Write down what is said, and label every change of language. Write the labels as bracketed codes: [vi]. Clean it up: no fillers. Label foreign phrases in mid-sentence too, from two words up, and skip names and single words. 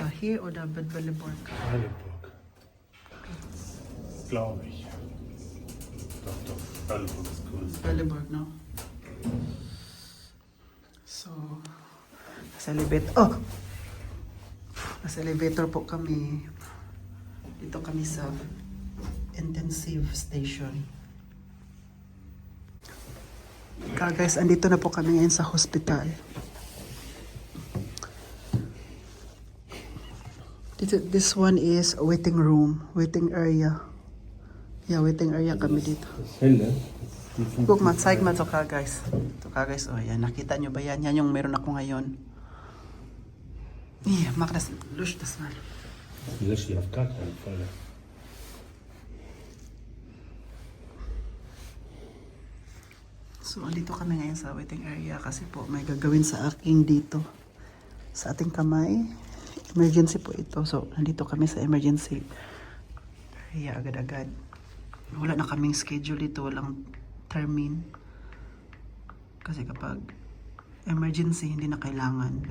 [en] Here or the Belleville? [de] Heidelburg. Glaube ich. Doch, Heidelburg ist cool. [tl] Belleville, no? So, nasa elevator. Oh! Nasa elevator po kami. Dito kami sa [en] intensive station. [tl] Guys, andito na po kami ngayon sa hospital. [en] This one is a waiting room, waiting area. [tl] Yeah, [en] waiting area [tl] kami dito. [de] Guck mal, zeig mal [tl] to ka guys. To ka guys, oh yan, nakita nyo ba yan? Yan yung meron ako ngayon. [de] Yeah, mach das, lusch das mal. Lösch die auf gar keinen Fall. [tl] So, andito kami ngayon sa waiting area kasi po may gagawin sa aking dito. Sa ating kamay. Emergency po ito. So, nandito kami sa emergency area agad-agad. Wala na kaming schedule dito. Walang termin. Kasi kapag emergency, hindi na kailangan.